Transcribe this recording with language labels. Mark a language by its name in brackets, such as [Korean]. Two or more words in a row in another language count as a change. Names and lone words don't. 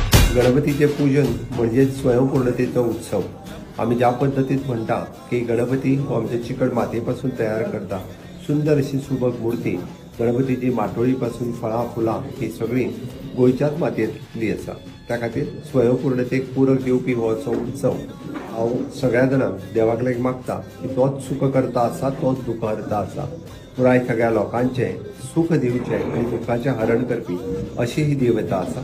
[Konkani] गणपतीचे पूजन म्हणजे स्वयंपूर्णतेचा उत्सव। आम्ही ज्या पद्धतीत म्हणता की गणपती हो आमच्या चिकट मातेपासून तयार करता सुंदर अशी सुबक मूर्ती गणपतीची माटोळीपासून फळां फुलां ही सगळी गोंयच्याच मातयेंतली आसा। त्या खातीर स्वयंपूर्णतेक पूरक दिवपी हो असो उत्सव हांव सगळ्या जाणांक देवाक लेगीत मागता की तोच सुख करता आसा, तोच दुख हरता आसा। पुराय सगळ्या लोकांचे सुख दिवचे आनी दुखाचें हरण करपी अशी ही देवता आसा।